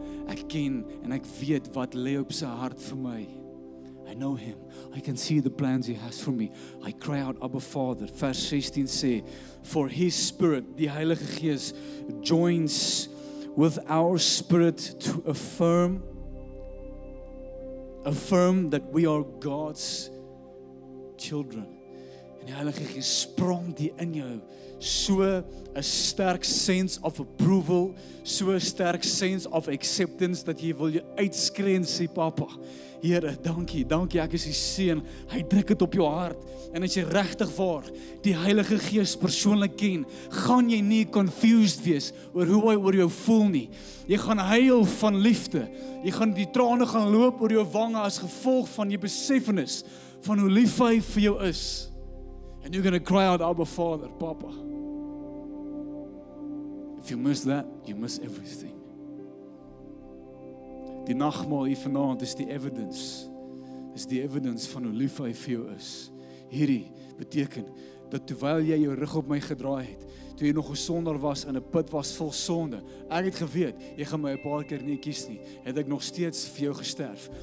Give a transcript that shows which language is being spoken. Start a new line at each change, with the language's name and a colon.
Afrikaans: Ek ken en ek weet wat lê op sy hart vir my.
English: I know Him. I can see the plans He has for me. I cry out, Abba Father. Vers 16 sê, for His Spirit,
Afrikaans: die Heilige Gees,
English: joins with our spirit to affirm that we are God's children.
Afrikaans: En die Heilige Gees sprong die in jou, so 'n sterk sense of approval, so 'n sterk sense of acceptance, dat jy wil jy uitskree en sê, Papa, Here, dankie, ek is die seun. Hy druk dit op jou hart. En as jy regtig waar die Heilige Gees persoonlik ken, gaan jy nie confused wees oor hoe hy oor jou voel nie. Jy gaan huil van liefde. Jy gaan die trane gaan loop oor jou wange as gevolg van jy besefenis van hoe lief hy vir jou is.
English: And you're going to cry out, Abba Father, Papa. If you miss that, you miss everything.
Afrikaans: Die nagmaal hier vanaand is die evidence van hoe lief hy vir jou is. Hierdie beteken dat terwyl jy jou rug op my gedraai het, toe jy nog 'n sondaar was in 'n put was vol sonde, ek het geweet, jy gaan my 'n paar keer nie kies nie, het ek nog steeds vir jou gesterf.